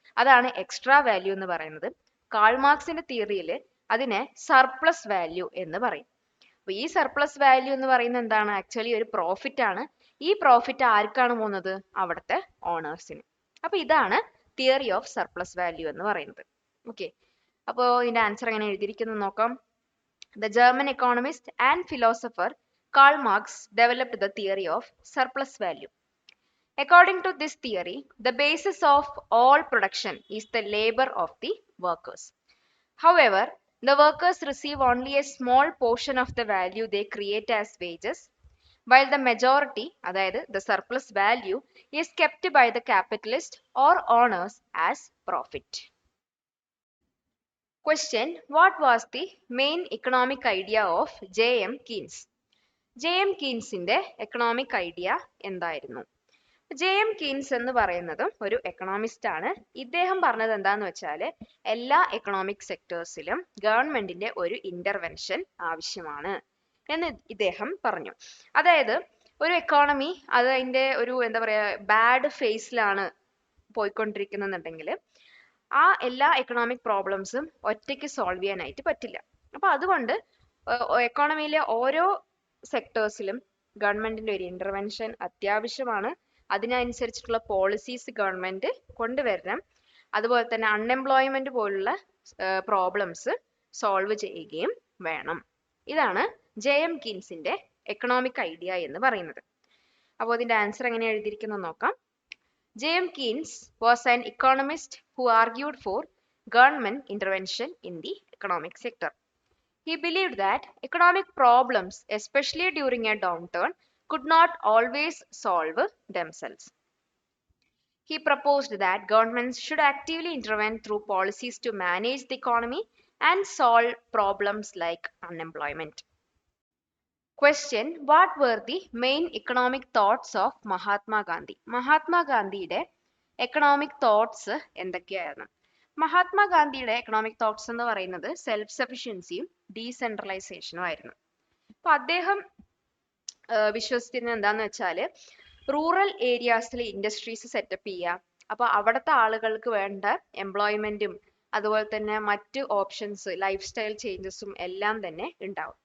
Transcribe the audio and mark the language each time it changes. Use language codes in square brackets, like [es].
[ml] അതാണ് extra value എന്ന് പറയുന്നത്. കാൾ മാർക്സിന്റെ തിയറിയിൽ അതിനെ സർപ്ലസ് വാല്യൂ എന്ന് പറയും. അപ്പൊ ഈ സർപ്ലസ് വാല്യൂ എന്ന് പറയുന്നത് എന്താണ്? ആക്ച്വലി ഒരു പ്രോഫിറ്റ് ആണ്. ഈ പ്രോഫിറ്റ് ആർക്കാണ് പോകുന്നത്? അവിടുത്തെ ഓണേഴ്സിന്. അപ്പൊ ഇതാണ് തിയറി ഓഫ് സർപ്ലസ് വാല്യൂ എന്ന് പറയുന്നത്. ഓക്കെ, അപ്പോൾ ഇതിന്റെ ആൻസർ എങ്ങനെ എഴുതിയിരിക്കുന്നു നോക്കാം. [en] The German economist and philosopher Karl Marx developed the theory of surplus value. According to this theory, the basis of all production is the labor of the workers. However, the workers receive only a small portion of the value they create as wages, while the majority, അതായത് the surplus value, is kept by the capitalist or owners as profit. Question: What was the main economic idea of J.M. Keynes? J.M. [ml] Keynesന്റെ economic idea എന്തായിരുന്നു? J.M. Keynes എന്ന് പറയുന്നത് ഒരു economist ആണ്. ഇദ്ദേഹം പറഞ്ഞത് എന്താന്ന് വെച്ചാൽ, എല്ലാ എക്കണോമിക് സെക്ടേഴ്സിലും ഗവൺമെന്റിന്റെ ഒരു ഇന്റർവെൻഷൻ ആവശ്യമാണ് എന്ന് ഇദ്ദേഹം പറഞ്ഞു. അതായത് ഒരു എക്കോണമി അത് അതിന്റെ ഒരു എന്താ പറയാ ബാഡ് ഫേസിലാണ് പോയിക്കൊണ്ടിരിക്കുന്നുണ്ടെങ്കിൽ ആ എല്ലാ എക്കണോമിക് പ്രോബ്ലംസും ഒറ്റയ്ക്ക് സോൾവ് ചെയ്യാനായിട്ട് പറ്റില്ല. അപ്പൊ അതുകൊണ്ട് എക്കോണമിയിലെ ഓരോ സെക്ടേഴ്സിലും ഗവൺമെന്റിന്റെ ഒരു ഇന്റർവെൻഷൻ അത്യാവശ്യമാണ്. അതിനനുസരിച്ചിട്ടുള്ള പോളിസീസ് ഗവൺമെന്റ് കൊണ്ടുവരണം. അതുപോലെ തന്നെ അൺഎംപ്ലോയ്മെന്റ് പോലുള്ള പ്രോബ്ലംസ് സോൾവ് ചെയ്യുകയും വേണം. ഇതാണ് J.M. കീൻസിന്റെ എക്കണോമിക് ഐഡിയ എന്ന് പറയുന്നത്. അപ്പോൾ ഇതിന്റെ ആൻസർ എങ്ങനെ എഴുതിയിരിക്കുന്നത് നോക്കാം. [en] J.M. Keynes was an economist who argued for government intervention in the economic sector. He believed that economic problems, especially during a downturn, could not always solve themselves. He proposed that governments should actively intervene through policies to manage the economy and solve problems like unemployment. Question: What were the main economic thoughts of Mahatma Gandhi? [ml] Mahatma Gandhiയുടെ economic thoughts എന്തൊക്കെയായിരുന്നു? മഹാത്മാഗാന്ധിയുടെ economic thoughts എന്ന് പറയുന്നത് self സഫിഷ്യൻസിയും ഡീസെൻട്രലൈസേഷനും ആയിരുന്നു. അപ്പൊ അദ്ദേഹം വിശ്വസിച്ചിരുന്നത് എന്താന്ന് വെച്ചാൽ rural ഏരിയാസിൽ industries setup ചെയ്യുക, അപ്പൊ അവിടുത്തെ ആളുകൾക്ക് വേണ്ട എംപ്ലോയ്മെന്റും അതുപോലെ തന്നെ മറ്റ് ഓപ്ഷൻസ് ലൈഫ് സ്റ്റൈൽ ചേഞ്ചസും എല്ലാം തന്നെ ഉണ്ടാവും.